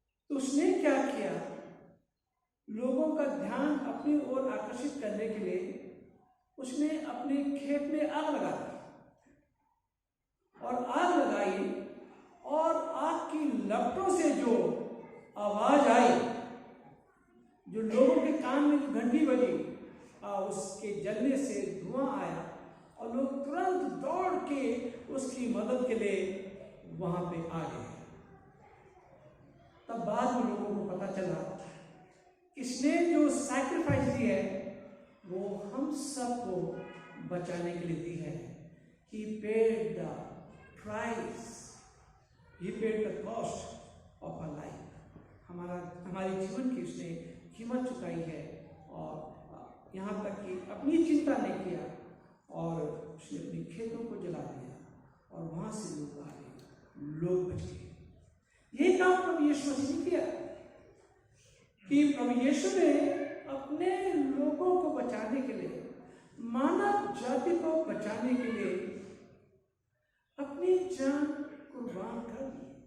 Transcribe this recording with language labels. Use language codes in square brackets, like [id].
[hi] तो उसने क्या किया, लोगों का ध्यान अपनी ओर आकर्षित करने के लिए उसने अपने खेत में आग लगा दी, और आग लगाई, और आग की लपटों से जो आवाज आई, जो लोगों के कान में घंटी बजी, उसके जलने से धुआं आया, और लोग तुरंत दौड़ के उसकी मदद के लिए वहां पे आ गए। तब बाद में लोगों को पता चला इसने जो सैक्रिफाइस दी है वो हम सबको बचाने के लिए दी है। [en] He paid the price, he paid the cost of our life। [hi] हमारे जीवन की उसने कीमत चुकाई है, और यहाँ तक कि अपनी चिंता नहीं किया, और उसने अपने खेतों को जला दिया, और वहां से लोग आ गए, लोग बच गए। यही काम प्रभु यीशु मसीह ने किया कि प्रभु यीशु ने अपने लोगों को बचाने के लिए, मानव जाति को बचाने के लिए अपनी जान कुर्बान कर दी।